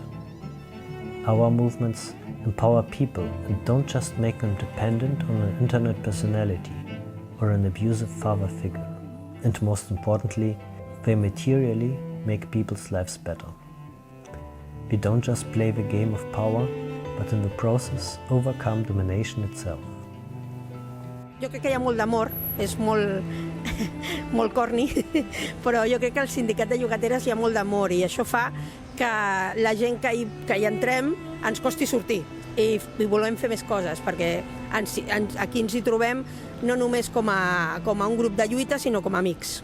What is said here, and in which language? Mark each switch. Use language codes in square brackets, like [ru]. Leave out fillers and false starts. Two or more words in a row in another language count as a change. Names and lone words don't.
[en] Our movements empower people and don't just make them dependent on an internet personality or an abusive father figure. And most importantly, they materially make people's lives better. We don't just play the game of power, but in the process overcome domination itself. [ca] Jo crec que hi ha molt d'amor, és molt, molt corny, però jo crec que al sindicat de llogateres hi ha molt d'amor i això fa que la gent que hi entrem ens costi sortir i volem fer més coses, perquè aquí ens hi trobem no només com a un grup de lluita, sinó com a amics.